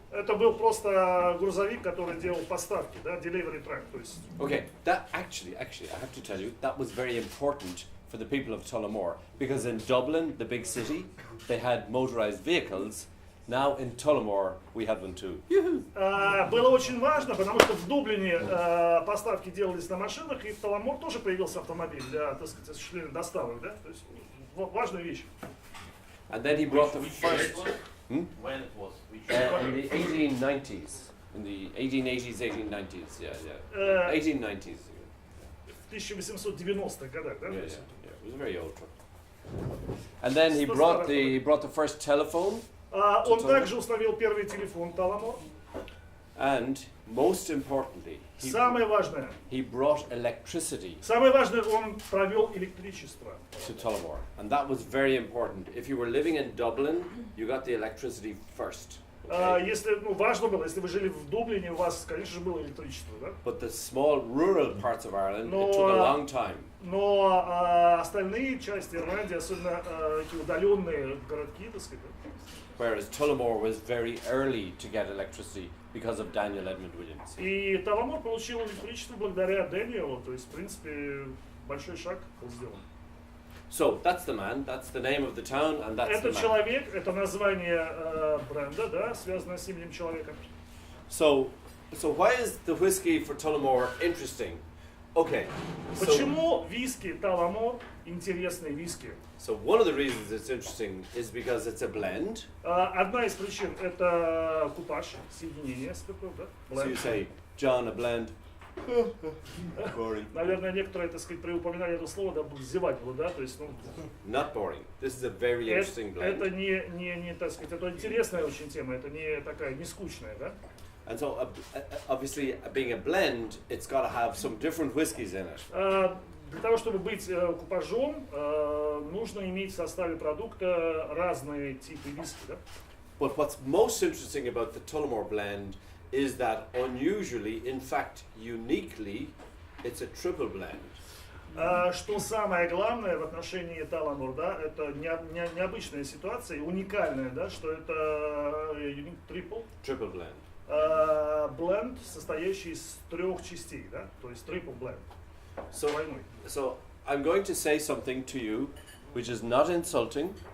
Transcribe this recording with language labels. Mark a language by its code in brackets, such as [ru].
[ru] Это был просто грузовик, который делал поставки, да, [en] delivery truck, [ru] то есть. [en] Okay, that actually, I have to tell you, that was very important for the people of Tullamore because in Dublin, the big city, they had motorized vehicles. Now in Tullamore we have them too. [ru] Было очень важно, потому что в Дублине поставки делались на машинах, и в Tullamore тоже появился автомобиль для, так сказать, осуществления доставок, да? То есть важная вещь. [en] And then he brought the first. When it was? In the 1890s, in the 1880s, 1890s, yeah. 1890s. [ru] В 1890-х годах, да? [en] Yeah. It was a very old truck. And then he brought the first telephone. [ru] Он также установил первый телефон Tullamore. [en] And most importantly, [ru] самое важное, [en] he brought electricity. [ru] Самое важное, он провел электричество. [en] To Tullamore, and that was very important. If you were living in Dublin, you got the electricity first. Okay? [ru] Если, важно было, если вы жили в Дублине, у вас, конечно же, было электричество, да? [en] But the small rural parts of Ireland, it took a long time. [ru] Но остальные части Ирландии, особенно эти удаленные городки, так сказать. [en] Whereas Tullamore was very early to get electricity because of Daniel Edmund Williams. [ru] И Tullamore получил электричество благодаря Дэниелу, то есть, в принципе, большой шаг был сделан. [en] So that's the man, that's the name of the town, and that's the man. [ru] Это человек, это название бренда, да, связанное с именем человека. [en] So why is the whiskey for Tullamore interesting? Okay. [ru] Почему виски Tullamore интересный виски? [en] So one of the reasons it's interesting is because it's a blend. [ru] Одна из причин это купаж, соединение спиртов, да? [en] So you say, John, a blend. Boring. [ru] Наверное, некоторые, так сказать, при упоминании этого слова, да, зевать будут, да, то есть, [en] Not boring. This is a very interesting blend. [ru] Это не, так сказать, это интересная очень тема, это не такая, не скучная, да? [en] And so, obviously, being a blend, it's got to have some different whiskies in it. [ru] Для того, чтобы быть купажом, нужно иметь в составе продукта разные типы виски, да? [en] But what's most interesting about the Tullamore blend is that unusually, in fact, uniquely, it's a triple blend. [ru] Что самое главное в отношении Tullamore, да, это необычная ситуация, уникальная, да, что это [en] Triple blend. [ru] Бленд, состоящий из трех частей, да, то есть [en] triple blend. So I'm going to say something to you, which is not insulting.